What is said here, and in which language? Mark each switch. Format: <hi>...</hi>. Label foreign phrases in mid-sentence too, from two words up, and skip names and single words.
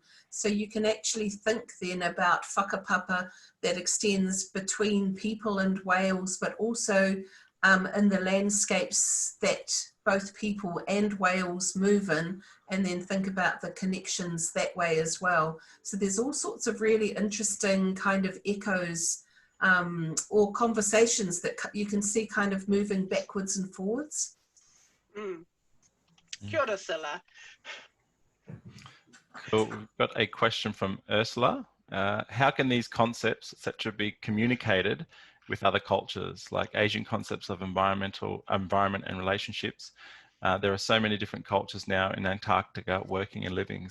<en>So you can actually think then about whakapapa that extends between people and whales, but also in the landscapes that both people and whales move in, and then think about the connections that way as well. So there's all sorts of really interesting kind of echoes or conversations that you can see kind of moving backwards and forwards.</en> <mi>Mm. Kia ora,</mi> <en>Scylla. Cool. We've got a question from Ursula. How can these concepts, etc., be communicated with other cultures, like Asian concepts of environment and relationships? There are so many different cultures now in Antarctica working and living.</en>